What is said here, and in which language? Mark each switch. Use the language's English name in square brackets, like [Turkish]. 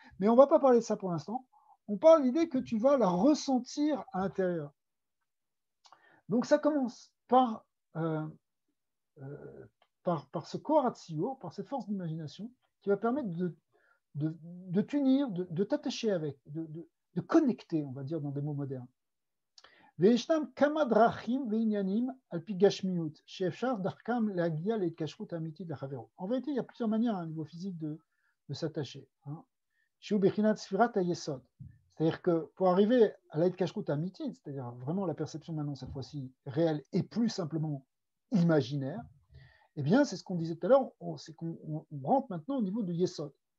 [French] Mais on ne va pas parler de ça pour l'instant. On parle de l'idée que tu vas la ressentir à l'intérieur. Donc ça commence euh, par ce corazzio, par cette force d'imagination qui va permettre de t'unir, de t'attacher avec, de connecter, on va dire dans des mots modernes. [Hebrew] וישנם כמה דרכים ועניינים על פי גשמיות, שאפשר דרכם להגיע להתקשרות אמיתית לחברו. [French] En vérité, il y a plusieurs manières à un niveau physique de s'attacher. [Hebrew] שהוא בחינת ספירת היסוד. [French] C'est-à-dire que pour arriver à l'attkashrut amitite, c'est-à-dire vraiment la perception maintenant cette fois-ci réelle et plus simplement imaginaire, eh bien c'est ce qu'on disait tout à l'heure, c'est qu'on rentre maintenant au niveau du yesod.